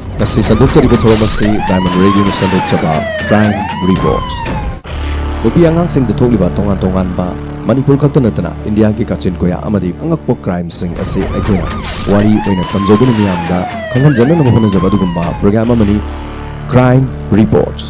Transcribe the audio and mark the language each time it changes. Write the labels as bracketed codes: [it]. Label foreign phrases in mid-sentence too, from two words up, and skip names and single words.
[mni] Masi sandok cari betul masi Diamond Radio ni sandok coba Crime Reports. Nupi angang sing detok libat tongan ba Manipur kata natana India ki kacin koya amadi angak po crime sing ase aikoina wari oina tamjogun ni amda kangan jana na mohona jabadu gumba program amani Crime Reports.